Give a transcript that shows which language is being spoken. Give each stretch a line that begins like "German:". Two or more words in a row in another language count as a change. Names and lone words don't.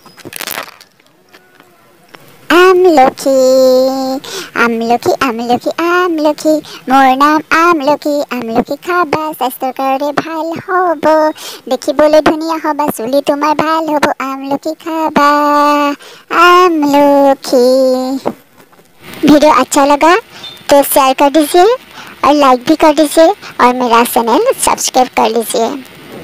Assamese: আমলখি আমলখি আমলখি আমলখি, মোৰ নাম আমলখি। আমলখি খাবা, স্বাস্থ্যৰ কাৰণে ভাল হ'ব, দেখিবলৈ ধুনীয়া হ'বা, চুলি তোমাৰ ভাল হ'ব। আমলখি খাবা, আমলखि।
Hindi: वीडियो अच्छा लगा तो शेयर कर दीजिए और लाइक भी कर दीजिए और मेरा चैनल सब्सक्राइब कर लीजिए।